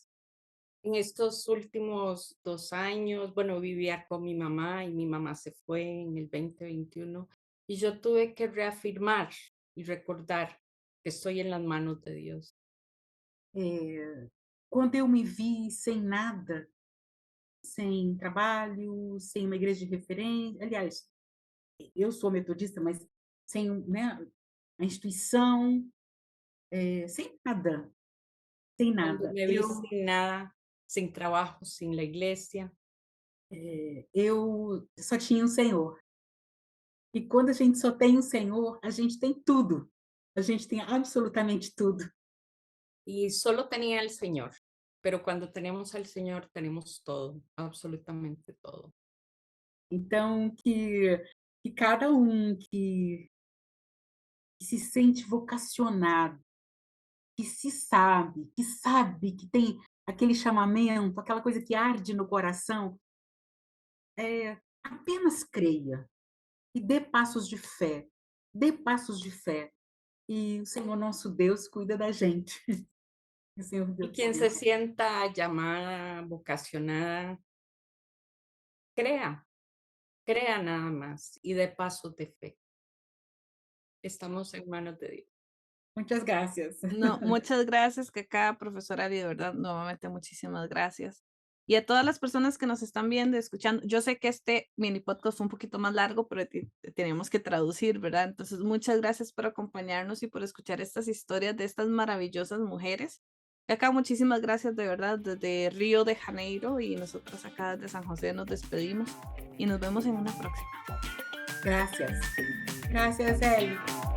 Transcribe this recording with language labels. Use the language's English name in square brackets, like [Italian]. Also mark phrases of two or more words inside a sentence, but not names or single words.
[Spanish] En estos últimos 2 años, bueno, vivía con mi mamá y mi mamá se fue en el 2021 y yo tuve que reafirmar y recordar que estoy en las manos de Dios. [Portuguese] Quando eu me vi sem nada, sem trabalho, sem uma igreja de referência, aliás, eu sou metodista, mas sem, né, a instituição, sem [Spanish] Cuando [Portuguese] nada. [Spanish] me vi sin nada, sin trabajo, sin la iglesia, [Portuguese] Eu só tinha o Senhor. E quando a gente só tem o Senhor, a gente tem tudo. A gente tem absolutamente tudo. [Spanish] y solo tenía al Señor, pero cuando tenemos al Señor tenemos todo, absolutamente todo. [Portuguese] Então, que cada um que se sente vocacionado, que sabe que tem aquele chamamento, aquela coisa que arde no coração, apenas creia e dê passos de fé. Dê passos de fé. E o Senhor nosso Deus cuida da gente. O Senhor [Spanish] Y [Portuguese] Deus [Spanish] quien [Portuguese] cuida. [Spanish] se sienta llamada, vocacionada, crea, crea nada más y de pasos de fe. Estamos en manos de Dios. [Portuguese] Muitas graças. [Spanish] No, muchas gracias, Cacá, profesora Ari, de verdad, nuevamente muchísimas gracias. Y a todas las personas que nos están viendo, escuchando, yo sé que este mini podcast fue un poquito más largo, pero tenemos que traducir, ¿verdad? Entonces, muchas gracias por acompañarnos y por escuchar estas historias de estas maravillosas mujeres. Cacá, muchísimas gracias de verdad desde Río de Janeiro y nosotros acá desde San José nos despedimos y nos vemos en una próxima. [Portuguese] Graças. Graças, Eli.